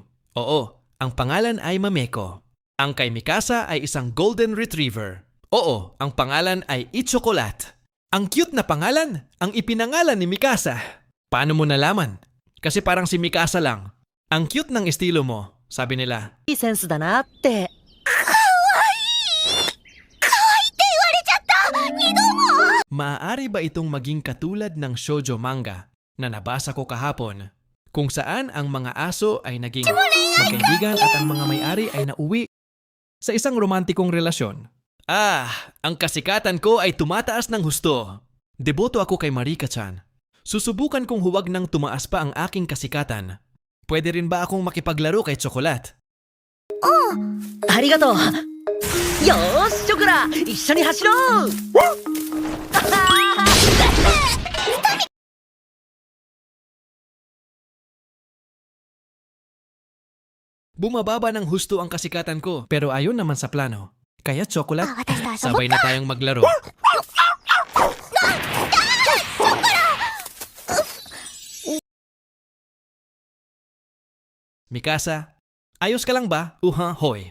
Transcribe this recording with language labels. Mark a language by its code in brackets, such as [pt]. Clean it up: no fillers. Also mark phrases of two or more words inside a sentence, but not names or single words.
[tl] Oo, ang pangalan ay Mameko. Ang kay Mikasa ay isang Golden Retriever. Oo, ang pangalan ay Ichokolat. Ang cute na pangalan, ang ipinangalan ni Mikasa. Paano mo nalaman? Kasi parang si Mikasa lang. Ang cute ng estilo mo, sabi nila. [ja] いいセンスだなって。 [tl] Maaari ba itong maging katulad ng [ja] shoujo manga [tl] na nabasa ko kahapon, kung saan ang mga aso ay naging magkaibigan at ang mga may-ari ay nauwi sa isang romantikong relasyon? Ang kasikatan ko ay tumataas ng husto. Deboto ako kay Marika-chan. Susubukan kong huwag nang tumaas pa ang aking kasikatan. Pwede rin ba akong makipaglaro kay Chocolate? [ja] ありがとう。よーし、チョコラ、一緒に走ろう。 [tl] Bumababa ng husto ang kasikatan ko, pero ayon naman sa plano. Kaya Chocolate, sabay na tayong maglaro. Mikasa, ayos ka lang ba? Hoy.